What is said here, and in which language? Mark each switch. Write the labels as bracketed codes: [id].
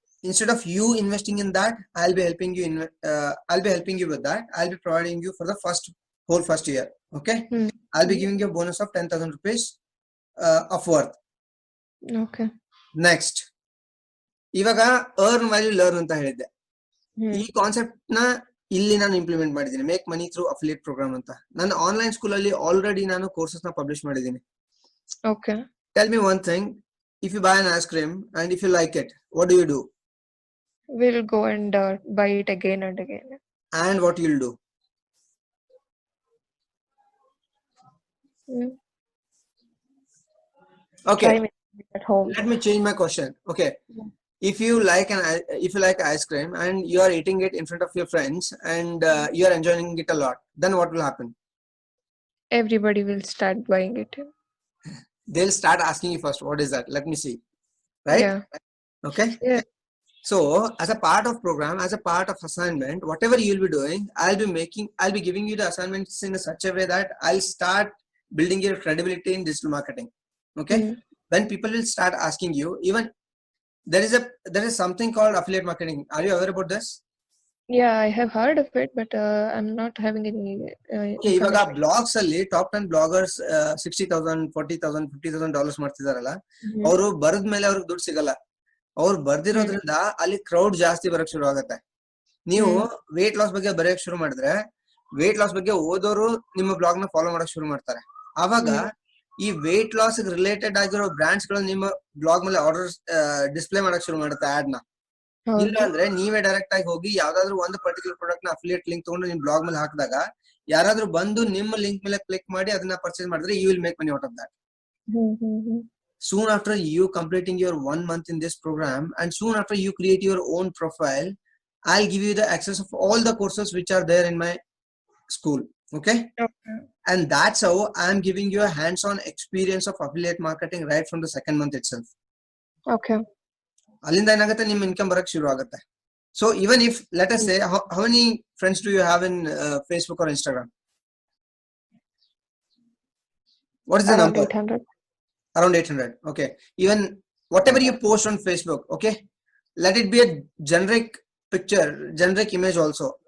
[en] Instead of you investing in that, I'll be helping you I'll be helping you with that. I'll be providing you for the whole first year. Okay. I'll be giving you a bonus of 10,000 rupees of worth. Okay. [kn] Next, ಇವಾಗ earn value learn ಅಂತ ಹೇಳಿದ್ದೆ. ಈ concept ನ ಇಲ್ಲಿ ನಾನು implement ಮಾಡಿದ್ದೀನಿ, make money through affiliate program ಅಂತ. ನನ್ನ ಆನ್ಲೈನ್ ಸ್ಕೂಲ್ ಅಲ್ಲಿ ಆಲ್ರೆಡಿ ನಾನು ಕೋರ್ಸಸ್ ನ ಪಬ್ಲಿಷ್ ಮಾಡಿದ್ದೀನಿ. [en] Okay. Tell me one thing, if you buy an ice cream and if you like it, what do? We'll go and buy it again and again. And what you'll do? Okay. Try at home. Let me change my question. Okay. If you like ice cream and you are eating it in front of your friends and you are enjoying it a lot, then what will happen? Everybody will start buying it. They'll start asking you first, what is that? Let me see. Right? Yeah. Okay. Yeah. So as a part of program, as a part of assignment, whatever you'll be doing, I'll be giving you the assignments in such a way that I'll start building your credibility in digital marketing. Okay. When people will start asking you, even there is something called affiliate marketing. Are you aware about this? Yeah, I have heard of it, but I'm not having any [kn] Okay, ಇವಾಗ blogs ಅಲ್ಲಿ top 10 bloggers $60,000 $40,000 $50,000 ಮಾಡ್ತಿದಾರಲ್ಲ, ಅವರು ಬರೆದ ಮೇಲೆ ಅವ್ರಿಗೆ ದುಡ್ಡು ಸಿಗಲ್ಲ. ಅವ್ರು ಬರ್ದಿರೋದ್ರಿಂದ ಅಲ್ಲಿ ಕ್ರೌಡ್ ಜಾಸ್ತಿ ಬರಕ್ ಶುರು ಆಗುತ್ತೆ. ನೀವು ವೇಟ್ ಲಾಸ್ ಬಗ್ಗೆ ಬರೆಯಕ್ ಶುರು ಮಾಡಿದ್ರೆ ವೇಟ್ ಲಾಸ್ ಬಗ್ಗೆ ಓದೋರು ನಿಮ್ಮ ಬ್ಲಾಗ್ ನ ಫಾಲೋ ಮಾಡಕ್ ಶುರು ಮಾಡ್ತಾರೆ. ಆವಾಗ ಈ ವೇಟ್ ಲಾಸ್ ರಿಲೇಟೆಡ್ ಆಗಿರೋ ಬ್ರಾಂಡ್ಸ್ ಗಳು ನಿಮ್ಮ ಬ್ಲಾಗ್ ಮೇಲೆ ಆರ್ಡರ್ ಡಿಸ್ಪ್ಲೇ ಮಾಡಕ್ ಶುರು ಮಾಡುತ್ತೆ ಆಡ್ ನ. ಇಲ್ಲ ಅಂದ್ರೆ ನೀವೇ ಡೈರೆಕ್ಟ್ ಆಗಿ ಹೋಗಿ ಯಾವ್ದಾದ್ರು ಒಂದು ಪರ್ಟಿಕ್ಯುಲರ್ ಪ್ರಾಡಕ್ಟ್ ನ ಅಫಿಲಿಯೇಟ್ ಲಿಂಕ್ ತಗೊಂಡು ನಿಮ್ ಬ್ಲಾಗ್ ಮೇಲೆ ಹಾಕಿದಾಗ ಯಾರಾದ್ರೂ ಬಂದು ನಿಮ್ಮ ಲಿಂಕ್ ಮೇಲೆ ಕ್ಲಿಕ್ ಮಾಡಿ ಅದನ್ನ ಪರ್ಚೇಸ್ ಮಾಡಿದ್ರೆ [en] You will make money out of that. Soon after you completing your 1 month in this program, and soon after you create your own profile, I'll give you the access of all the courses which are there in my school. Okay. And that's how I'm giving you a hands-on experience of affiliate marketing right from the second month itself. Okay. [kn] ಅಲ್ಲಿಂದ ಏನಾಗುತ್ತೆ, ನಿಮ್ income ಬರಕ್ ಶುರು ಆಗುತ್ತೆ. [en] So even if, let us say, how many friends do you have in Facebook or Instagram? What is the number? 800. Around 800. Okay. Even whatever you post on Facebook, okay, let it be a generic picture, generic image also.